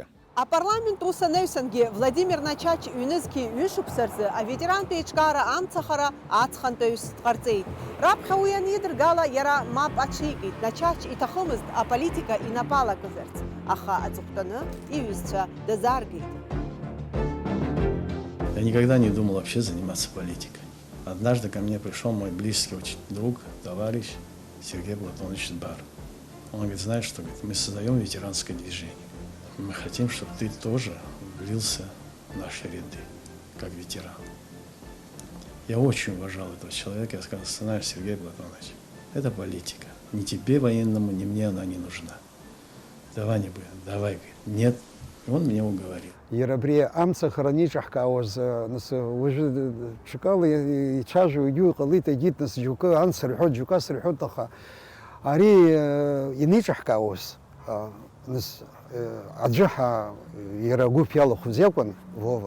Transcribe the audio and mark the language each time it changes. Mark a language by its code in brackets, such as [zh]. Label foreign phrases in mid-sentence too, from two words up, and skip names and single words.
[ab] Апарламент ус анаҩсангьы Владимир Начач ҩнызқьи ҩышықәса рзы аветерантә еиҿкаара амцахара аҵхантәаҩыс дҟарҵеит. Раԥхьа уи анидыргала иара мап аҽикит. Начач иҭахымызт аполитика инапалакызарц, аха аҵыхәтәаны иҩызцәа дазааргеит. [ru] Я никогда не думал вообще заниматься политикой. Однажды ко мне пришел мой близкий очень друг, товарищ Сергей Платонович Бар. Он говорит, знаешь что, говорит, мы создаем ветеранское движение. Мы хотим, чтобы ты тоже влился в наши ряды, как ветеран. Я очень уважал этого человека. Я сказал, знаешь, Сергей Платонович, это политика. Ни тебе военному, ни мне она не нужна. Давай не будем, давай, говорит, нет. И он меня уговорил. [ab] Иара абри амцахара аниҿаҳкаауаз, нас уажәы ҽакала ицәажәо егьи иҟалеит, егьит нас џьоукы ансырҳәоит, џьоукы асырҳәоит, аха ари иниҿаҳкаауаз, нас аӡәы иара агәыԥ иалахәыз иакәын Вова.